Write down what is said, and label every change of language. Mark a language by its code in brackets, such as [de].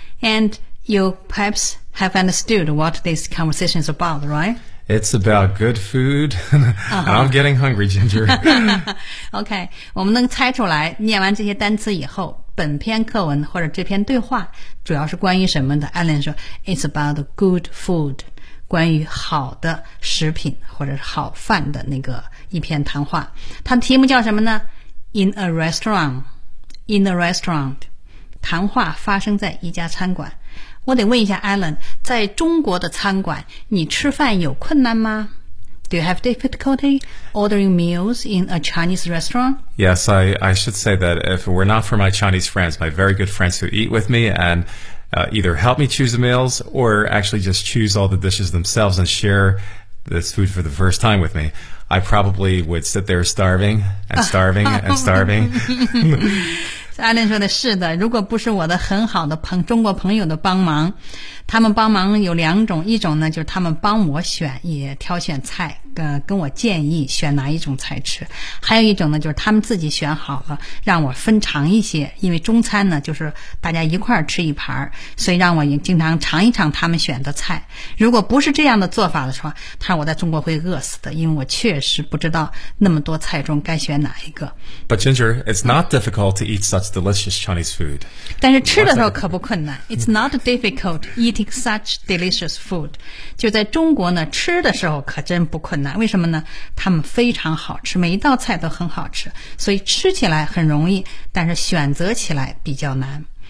[en] And you perhaps have understood what this conversation is about, right? It's about good food. I'm getting hungry, Ginger. [zh] OK, 我们能猜出来念完这些单词以后本篇课文或者这篇对话主要是关于什么的。 Alan 说 [en] It's about good food, [zh] 关于好的食品或者好饭的那个一篇谈话。它的题目叫什么呢？ [en] In a restaurant [zh] 谈话发生在一家餐馆。我得问一下 Alan, 在中国的餐馆你吃饭有困难吗？ [en] Do you have difficulty ordering meals in a Chinese restaurant? Yes, I should say that if it were not for my Chinese friends, my very good friends who eat with me andeither help me choose the meals or actually just choose all the dishes themselves and share this food for the first time with me, I probably would sit there starving and starving and starving. [zh] Alan 说的是的，如果不是我的很好的中国朋友的帮忙，他们帮忙有两种，一种呢就是他们帮我选，也挑选菜，跟我建议选哪一种菜吃，还有一种呢就是他们自己选好了让我分尝一些，因为中餐呢就是大家一块吃一盘，所以让我也经常尝一尝他们选的菜。如果不是这样的做法的话，他说我在中国会饿死的，因为我确实不知道那么多菜中该选哪一个。 [en] But Ginger, it's not difficult to eat such delicious Chinese food. [zh] 但是吃的时候可不困难。 [en] It's not difficult eating such delicious food. [zh] 就在中国呢，吃的时候可真不困难。为什么呢？他们非常好吃，每一道菜都很好吃，所以吃起来很容易，但是选择起来比较难。